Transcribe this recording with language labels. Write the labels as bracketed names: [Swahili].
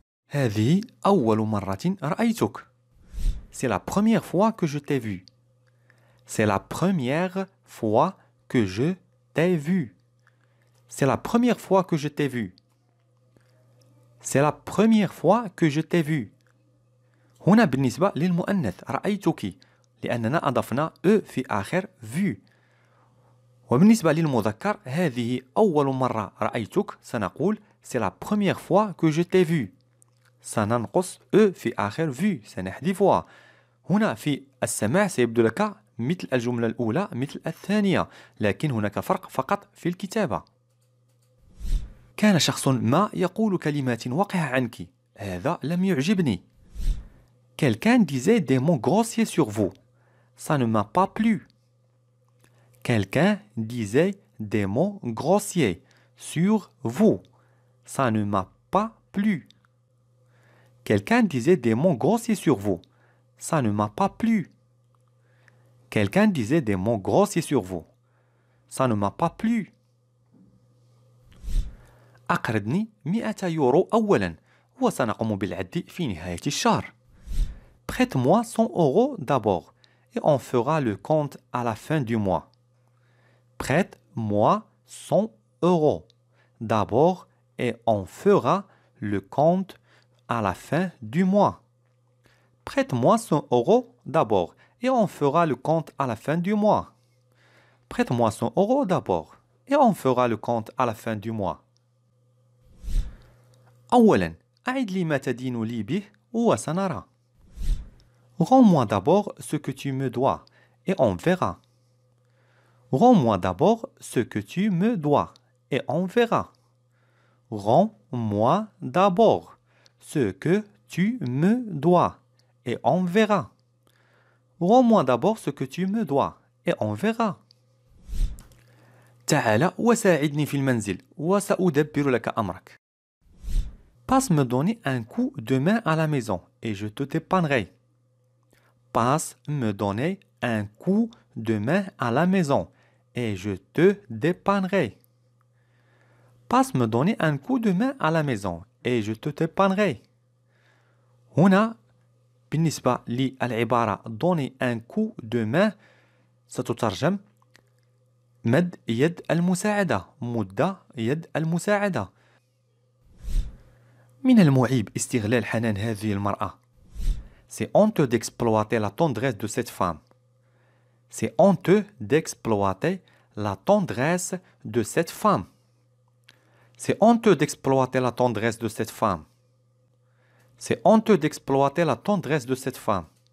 [Arabic] هذه أول مرة رأيتك. [French] C'est la première fois que je t'ai vu. C'est la première fois que je t'ai vu. C'est la première fois que je t'ai vu. C'est la première fois que je t'ai vu. [Arabic] هنا بالنسبة للمؤنث رأيتك لأننا أضفنا أ في آخر vu. وبالنسبة للمذكر هذه أول مرة رأيتك سنقول [French] c'est la première fois que je t'ai vu. [Arabic] سننقص أ في آخر vu سنحذفها. هنا في السماع سيبدو لك مثل الجملة الأولى مثل الثانية لكن هناك فرق فقط في الكتابة. كان شخص ما يقول كلمات وقح عنك. هذا لم يعجبني. [French] Quelqu'un disait des mots grossiers sur vous. Ça ne m'a pas plu. Quelqu'un disait des mots grossiers sur vous. Ça ne m'a pas plu. Quelqu'un disait des mots grossiers sur vous. Ça ne m'a pas plu. Quelqu'un disait des mots grossiers sur vous. Ça ne m'a pas plu. [Arabic] أقرضني 100 يورو أولا وسنقوم بالعد في نهاية الشهر. [French] Prête-moi 100 euros d'abord et on fera le compte à la fin du mois. Prête-moi 100 euros d'abord et on fera le compte à la fin du mois. Prête-moi 100 euros d'abord et on fera le compte à la fin du mois. Prête-moi 100 euros d'abord et on fera le compte à la fin du mois. [Arabic] أولا أعد لي ما تدين لي به وسنرى. [French] Rends-moi d'abord ce que tu me dois et on verra. Rends-moi d'abord ce que tu me dois et on verra. Rends-moi d'abord ce que tu me dois et on verra. Rends-moi d'abord ce que tu me dois et on verra. [Arabic] تعال وساعدني في المنزل وسأدبر لك أمرك. [French] Passe me donner un coup de main à la maison et je te dépannerai. Passe me donner un coup de main à la maison et je te dépannerai. Passe me donner un coup de main à la maison et je te dépannerai. [Arabic] هنا بالنسبة للعبارة [French] donner un coup de main [Arabic] ستترجم مد يد المساعدة. مد يد المساعدة. من المعيب استغلال حنان هذه المرأة. [French] C'est honteux d'exploiter la tendresse de cette femme. C'est honteux d'exploiter la tendresse de cette femme. C'est honteux d'exploiter la tendresse de cette femme. C'est honteux d'exploiter la tendresse de cette femme.